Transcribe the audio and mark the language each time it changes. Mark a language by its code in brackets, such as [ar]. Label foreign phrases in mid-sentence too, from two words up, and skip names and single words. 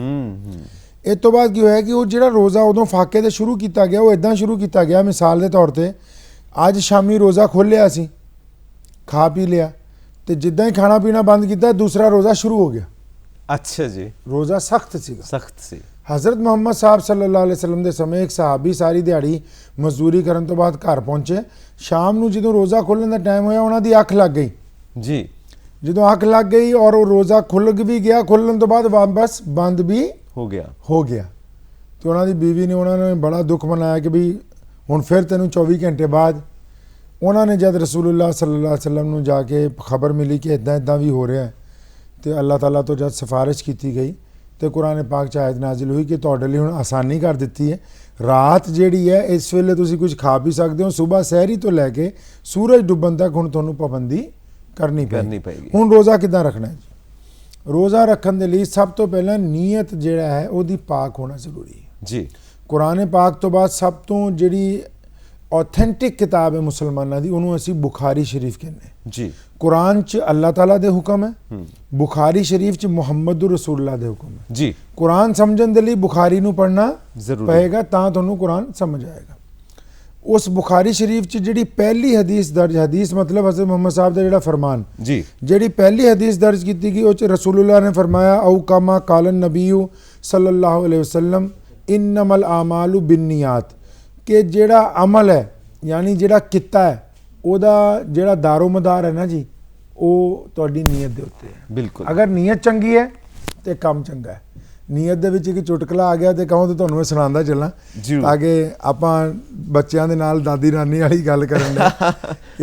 [pa] ਇਸ ਤੋਂ ਬਾਅਦ ਕੀ ਹੋਇਆ ਕਿ ਉਹ ਜਿਹੜਾ ਰੋਜ਼ਾ ਉਦੋਂ ਫਾਕੇ ਤੇ ਸ਼ੁਰੂ ਕੀਤਾ ਗਿਆ ਉਹ ਇਦਾਂ ਸ਼ੁਰੂ ਕੀਤਾ ਗਿਆ, ਮਿਸਾਲ ਦੇ ਤੌਰ ਤੇ ਅੱਜ ਸ਼ਾਮੀ ਰੋਜ਼ਾ ਖੋਲ੍ਹਿਆ, ਅਸੀਂ ਖਾ ਪੀ ਲਿਆ ਤੇ ਜਿੱਦਾਂ ਹੀ ਖਾਣਾ ਪੀਣਾ ਬੰਦ ਕੀਤਾ ਦੂਸਰਾ ਰੋਜ਼ਾ ਸ਼ੁਰੂ ਹੋ ਗਿਆ। ਅੱਛਾ ਜੀ। ਰੋਜ਼ਾ ਸਖਤ ਸੀਗਾ, ਸਖਤ ਸੀ। हज़रत मोहम्मद साहब [ar] صلى الله عليه وسلم [pa] ਦੇ ਸਮੇਂ ਇੱਕ ਸਹਾਬੀ ਸਾਰੀ ਦਿਹਾੜੀ ਮਜ਼ਦੂਰੀ ਕਰਨ ਤੋਂ ਬਾਅਦ ਘਰ ਪਹੁੰਚੇ। ਸ਼ਾਮ ਨੂੰ ਜਦੋਂ ਰੋਜ਼ਾ ਖੋਲ੍ਹਣ ਦਾ ਟਾਈਮ ਹੋਇਆ ਉਹਨਾਂ ਦੀ ਅੱਖ ਲੱਗ ਗਈ। ਜੀ। ਜਦੋਂ ਅੱਖ ਲੱਗ ਗਈ ਔਰ ਉਹ ਰੋਜ਼ਾ ਖੁੱਲ੍ਹ ਵੀ ਗਿਆ, ਖੁੱਲ੍ਹਣ ਤੋਂ ਬਾਅਦ ਵਾਪਸ ਬੰਦ ਵੀ ਹੋ ਗਿਆ ਤੇ ਉਹਨਾਂ ਦੀ ਬੀਵੀ ਨੇ ਉਹਨਾਂ ਨੇ ਬੜਾ ਦੁੱਖ ਮਨਾਇਆ ਕਿ ਵੀ ਹੁਣ ਫਿਰ ਤੈਨੂੰ 24 ਘੰਟੇ ਬਾਅਦ। ਉਹਨਾਂ ਨੇ ਜਦ ਰਸੂਲੁल्लाह [ar] صلى الله عليه وسلم [pa] ਨੂੰ ਜਾ ਕੇ ਖਬਰ ਮਿਲੀ ਕਿ ਇਦਾਂ ਵੀ ਹੋ ਰਿਹਾ ਤੇ ਅੱਲਾਹ ਤਾਲਾ ਤੋਂ ਜਦ ਸਿਫਾਰਿਸ਼ ਕੀਤੀ ਗਈ ਤੇ ਕੁਰਾਨ ਪਾਕ 'ਚ ਆਇਤ ਨਾਜ਼ਿਲ ਹੋਈ ਕਿ ਤੁਹਾਡੇ ਲਈ ਹੁਣ ਆਸਾਨੀ ਕਰ ਦਿੱਤੀ ਹੈ। ਰਾਤ ਜਿਹੜੀ ਹੈ ਇਸ ਵੇਲੇ ਤੁਸੀਂ ਕੁਝ ਖਾ ਪੀ ਸਕਦੇ ਹੋ, ਸਵੇਰ ਸਹਿਰੀ ਤੋਂ ਲੈ ਕੇ ਸੂਰਜ ਡੁੱਬਣ ਤੱਕ ਹੁਣ ਤੁਹਾਨੂੰ ਪਾਬੰਦੀ ਕਰਨੀ ਪਏਗੀ। ਹੁਣ ਰੋਜ਼ਾ ਕਿੱਦਾਂ ਰੱਖਣਾ ਹੈ ਜੀ? ਰੋਜ਼ਾ ਰੱਖਣ ਦੇ ਲਈ ਸਭ ਤੋਂ ਪਹਿਲਾਂ ਨੀਅਤ ਜਿਹੜਾ ਹੈ ਉਹਦੀ ਪਾਕ ਹੋਣਾ ਜ਼ਰੂਰੀ ਹੈ ਜੀ। ਕੁਰਾਨ ਪਾਕ ਤੋਂ ਬਾਅਦ ਸਭ ਤੋਂ ਜਿਹੜੀ ਔਥੈਂਟਿਕ ਕਿਤਾਬ ਹੈ ਮੁਸਲਮਾਨਾਂ ਕੀ ਉਨ੍ਹਾਂਨੇ ਅਸੀ ਬੁਖਾਰੀ ਸ਼ਰੀਫ ਕਹਿੰਦੇ ਜੀ। ਕੁਰਾਨ ਚ ਅੱਲਾਹ ਤਾਲਾ ਦੇ ਹੁਕਮ ਹੈ, ਬੁਖਾਰੀ ਸ਼ਰੀਫ ਚ ਮੁਹੰਮਦ ਰਸੂਲੁੱਲਾਹ ਦੇ ਹੁਕਮ ਹੈ ਜੀ। ਕੁਰਾਨ ਸਮਝਣ ਦੇ ਲਈ ਬੁਖਾਰੀ ਨੂੰ ਪੜ੍ਹਨਾ ਪਏਗਾ ਤਾਂ ਤੁਹਾਨੂੰ ਕੁਰਾਨ ਸਮਝ ਆਏਗਾ। ਉਸ ਬੁਖਾਰੀ ਸ਼ਰੀਫ ਚ ਜਿਹੜੀ ਪਹਿਲੀ ਹਦੀਸ ਦਰਜ, ਹਦੀਸ ਮਤਲਬ ਹਜ਼ਰਤ ਮੁਹੰਮਦ ਸਾਹਬ ਦਾ ਜਿਹੜਾ ਫਰਮਾਨ ਜੀ, ਜਿਹੜੀ ਪਹਿਲੀ ਹਦੀਸ ਦਰਜ ਕੀ ਗਈ ਉਸ ਰਸੂਲੁੱਲਾਹ ਨੇ ਫਰਮਾਇਆ [ar] أو كما قال النبي صلى الله عليه وسلم إنما الأعمال بالنيات [pa] कि ਜਿਹੜਾ ਅਮਲ ਹੈ ਯਾਨੀ ਜਿਹੜਾ ਕੀਤਾ ਹੈ ਉਹਦਾ ਜਿਹੜਾ ਦਾਰੋ ਮਦਾਰ ਹੈ ਨਾ ਜੀ ਉਹ ਤੁਹਾਡੀ ਨੀਅਤ ਦੇ ਉੱਤੇ ਹੈ। ਬਿਲਕੁਲ, ਅਗਰ ਨੀਅਤ ਚੰਗੀ ਹੈ ਤੇ ਕੰਮ ਚੰਗਾ ਹੈ। ਨੀਅਤ ਦੇ ਵਿੱਚ ਇੱਕ ਚੁਟਕਲਾ ਆ ਗਿਆ ਤੇ ਕਹੋ ਤੇ ਤੁਹਾਨੂੰ ਮੈਂ ਸੁਣਾਉਂਦਾ ਚੱਲਾਂ ਤਾਂ ਕਿ ਆਪਾਂ ਬੱਚਿਆਂ ਦੇ ਨਾਲ ਦਾਦੀ ਨਾਨੀ ਵਾਲੀ ਗੱਲ ਕਰਨ ਦੇ।